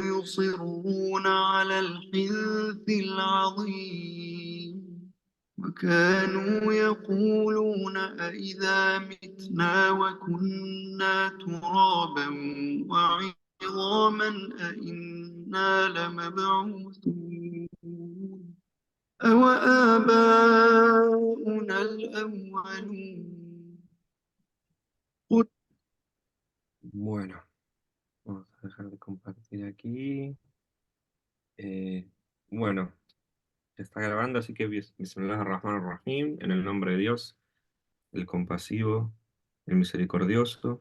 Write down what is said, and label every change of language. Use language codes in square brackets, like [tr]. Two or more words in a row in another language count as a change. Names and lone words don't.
[ar] يصرون على الحنث العظيم وكانوا يقولون أإذا متنا وكنا ترابا وعظاما أإنا لمبعوثون أوآباؤنا الأولون قل [es] Bueno, vamos a dejar de compartir aquí. Eh, bueno, ya está grabando, así que [ar] بسم الله الرحمن الرحيم, [es] en el nombre de Dios, el compasivo, el misericordioso.